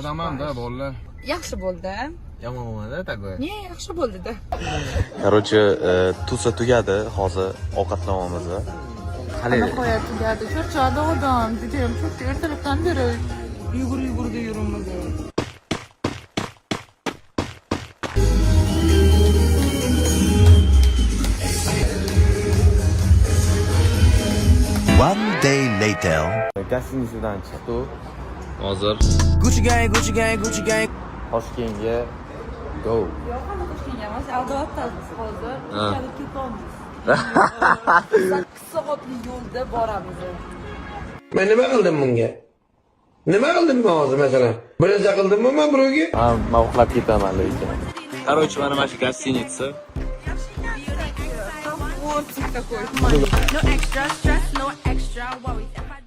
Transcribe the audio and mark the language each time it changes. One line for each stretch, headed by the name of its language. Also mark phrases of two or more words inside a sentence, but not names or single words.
Uzbek: Adamam-da, bolalar. Yaxshi bo'ldi. Yomon bo'lmadi, tagoy. Ne, yaxshi bo'ldi-da. Qarochi, tusa tugadi, hozir ovqatlanamiz. Nihoyat tugadi. Charchadi odam. Judayam cho'kdi. Ertalabdan beri yugurda yurimiz.
English: One day later.
Uzbek: Gostinitsadan chiqdik. Hozir
English: Gucci gang.
Uzbek: Toshkentga go. Yo'q, hali Toshkentga emas, albattasiz hozir. Kelib ketamiz. 8 soatlik yo'lda boramiz. Men nima qildim bunga? Nima qildim men hozir masalan? Birinchi qildimmi men birovga? Ha, men uxlab ketaman lekin. Qarochi, mana shu gostinitsa.
Russian: Вот такой.
English: No extra stress, no extra worries.